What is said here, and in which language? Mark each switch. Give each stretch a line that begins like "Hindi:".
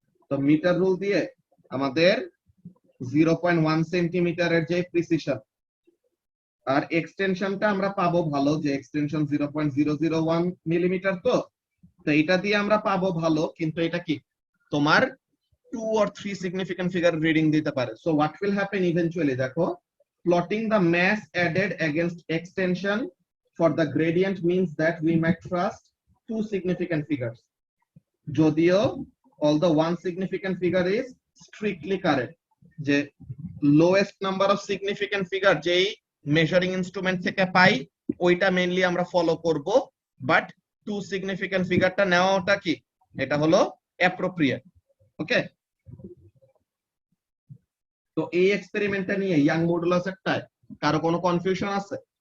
Bangla: তো metre rule দিয়ে আমাদের 0.1 সেন্টিমিটারের যে প্রিসিশন, আর এক্সটেনশনটা আমরা পাবো ভালো, যে এক্সটেনশন 0.001 মিলিমিটার, তো এটা দিয়ে আমরা পাবো ভালো, কিন্তু এটা কি তোমার
English: 2 or 3 significant figure reading
Bangla: দিতে পারে।
English: So what will happen eventually, দেখো, plotting the mass added against extension for the gradient means that we might trust 2 significant figures, যদিও although one significant figure is strictly correct,
Bangla: যে lowest number of significant figure যেই measuring instrument থেকে পাই ওইটা mainly আমরা follow করব, but 2 significant figureটা নেওয়াটা কি এটা হলো appropriate। ওকে, তো এই এক্সপেরিমেন্টটা নিয়ে ইয়াং মডুলাস একটায় কারো কোনো কনফিউশন আছে?